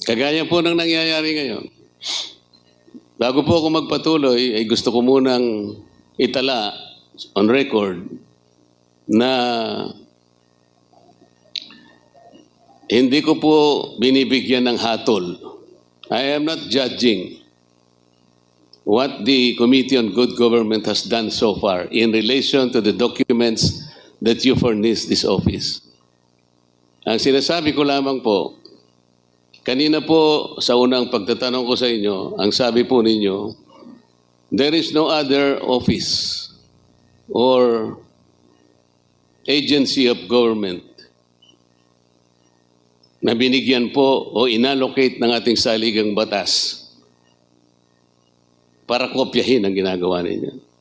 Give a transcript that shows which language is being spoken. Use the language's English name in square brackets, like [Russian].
[Filipino] Kagaya po ng nangyayari ngayon. Bago po ako magpatuloy, ay gusto ko munang itala [English] on record [Filipino] na hindi ko po binibigyan ng hatol. [English] I am not judging what the Committee on Good Government has done so far in relation to the documents that you furnished this office. [Filipino] Ang sinasabi ko lamang po, kanina po sa unang pagtatanong ko sa inyo, ang sabi po ninyo, [English] there is no other office or agency of government [Filipino] na binigyan po o inallocate ng ating saligang batas para kopyahin ang ginagawa ninyo.